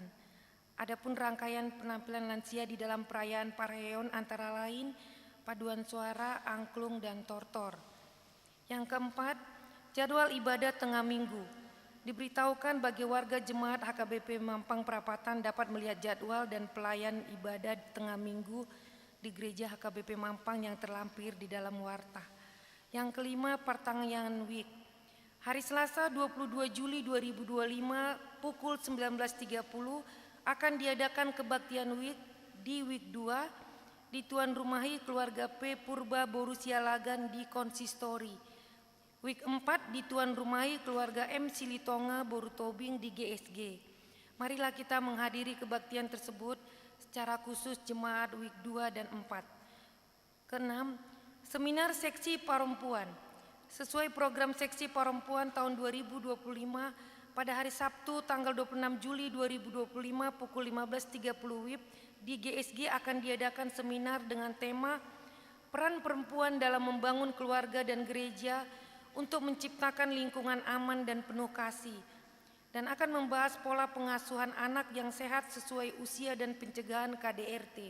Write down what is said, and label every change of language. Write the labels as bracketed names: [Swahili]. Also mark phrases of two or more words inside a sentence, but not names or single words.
[Indonesian] Adapun rangkaian penampilan lansia di dalam perayaan Parheon antara lain paduan suara, angklung, dan tortor. Yang keempat, jadwal ibadah tengah minggu. Diberitahukan bagi warga jemaat HKBP Mampang Perapatan dapat melihat jadwal dan pelayan ibadah tengah minggu di gereja HKBP Mampang yang terlampir di dalam warta. Yang kelima, pertengahan week. Hari Selasa 22 Juli 2025 pukul 19.30 akan diadakan kebaktian week di week 2 di Tuan Rumahi Keluarga P. Purba Borussia Lagan di Konsistori. Week 4 di Tuan Rumahi Keluarga M. Silitonga Borutobing di GSG. Marilah kita menghadiri kebaktian tersebut secara khusus jemaat week 2 dan 4. Keenam, seminar seksi perempuan. Sesuai program seksi perempuan tahun 2025, pada hari Sabtu tanggal 26 Juli 2025 pukul 15.30 WIB di GSG akan diadakan seminar dengan tema Peran Perempuan dalam Membangun Keluarga dan Gereja untuk menciptakan lingkungan aman dan penuh kasih, dan akan membahas pola pengasuhan anak yang sehat sesuai usia dan pencegahan KDRT.